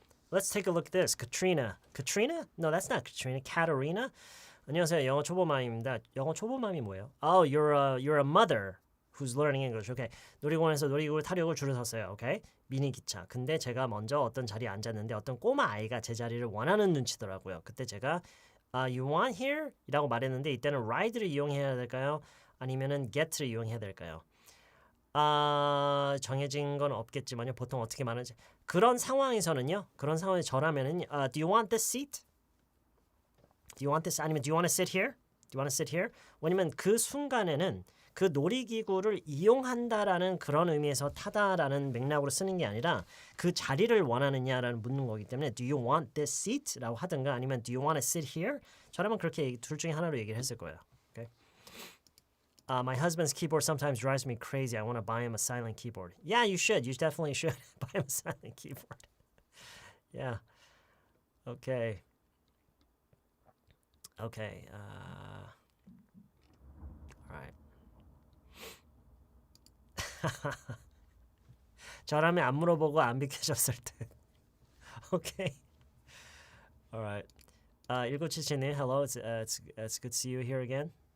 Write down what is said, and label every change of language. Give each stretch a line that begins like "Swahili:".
English: Let's take a look at this. Katrina? No, that's not Katrina. Katerina?
Korean: 안녕하세요. 영어 초보맘입니다. 영어 초보맘이 뭐예요?
English: Oh, you're a mother who's learning English. Okay.
Korean: 놀이공원에서 놀이기구를 타려고 줄을 섰어요. Okay. 미니 기차. 근데 제가 먼저 어떤 자리에 앉았는데 어떤 꼬마 아이가 제 자리를 원하는 눈치더라고요. 그때 제가
English: you want here?
Korean: 이라고 말했는데 이때는 ride를 이용해야 될까요? 아니면은 get를 이용해야 될까요? 정해진 건 없겠지만요. 보통 어떻게 말하는지. 그런 상황에서는요.
English: 저라면은 do you want this seat? Do you want this? 아니면 do you want to sit here? Do you want to sit here?
Korean: 왜냐면 그 순간에는 그 놀이기구를 이용한다라는 그런 의미에서 타다라는 맥락으로 쓰는 게 아니라 그 자리를 원하느냐라는 묻는 거기 때문에
English: do you want this seat?
Korean: 라고 하든가 아니면
English: do you want to sit here?
Korean: 저라면 그렇게 둘 중에 하나로 얘기를 했을 거예요.
English: Okay? My husband's keyboard sometimes drives me crazy. I want to buy him a silent keyboard. Yeah, you should. You definitely should buy him a silent keyboard. Yeah. Okay. Okay. All right.
Korean: 저라면 안 물어보고 안 비켜줬을 듯.
English: Okay. All right. 1977님, hello. It's good to see you here again.